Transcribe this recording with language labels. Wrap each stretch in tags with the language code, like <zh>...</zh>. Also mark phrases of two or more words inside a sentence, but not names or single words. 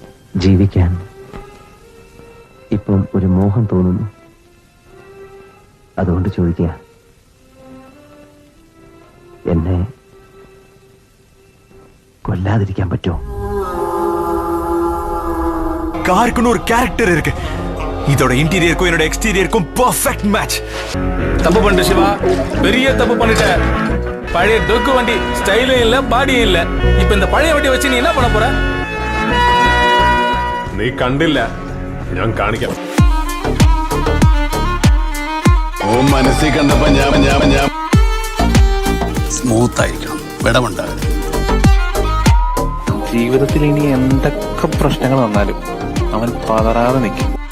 <ml>ജീവിക്കാൻ ഇപ്പം ഒരു മോഹം തോന്നുന്നു. അതുകൊണ്ട് ചോദിക്കുക, എന്നെ കൊല്ലാതിരിക്കാൻ പറ്റുമോ?</ml> <ta>காருக்குன்னு ஒரு கேரக்டர் இருக்கு. இதோட இன்டீரியருக்கும் என்னோட எக்ஸ்டீரியருக்கும்</ta> <en>perfect match.</en> <ta>தப்பு பண்ணிட்ட சிவா, பெரிய தப்பு பண்ணிட்ட. பழைய டொக்கு வண்டி ஸ்டைலும் இல்ல பாடியும் இல்ல. இப்ப இந்த பழைய வண்டி வச்சு நீ என்ன பண்ண போற?</ta> <ml>നീ കണ്ടില്ല, ഞാൻ കാണിക്കാം. ഓ മനസ്സിൽ കണ്ടപ്പോ ഞാൻ സ്മൂത്ത് ആയിരിക്കണം, വിടമുണ്ടാകരുത്. ജീവിതത്തിൽ ഇനി എന്തൊക്കെ പ്രശ്നങ്ങൾ വന്നാലും അവൻ പതറാതെ നിൽക്കും.</ml>